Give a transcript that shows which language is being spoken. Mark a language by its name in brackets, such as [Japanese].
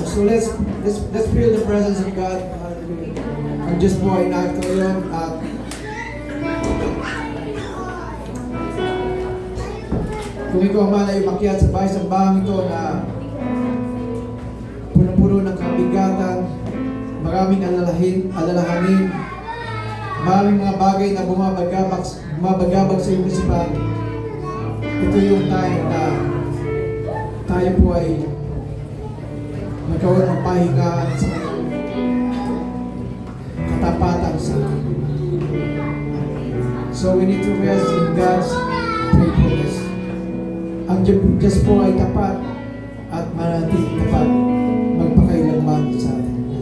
[English] So let's feel the presence of God. [Filipino] Ang Diyos po ay narito yun at kung ikaw man ay umakyat sa bahay sambahang ito na puno-puno ng kabigatan, maraming alalahanin, maraming mga bagay na bumabagabag sa iyong isipan, ito yung time na tayo po ay magkaroon ng pahingahan sa katapatan sa atin. [English] So we need to rest in God's faithfulness. [Filipino] Ang Diyos po ay tapat at manatiling tapat magpakailanman sa atin.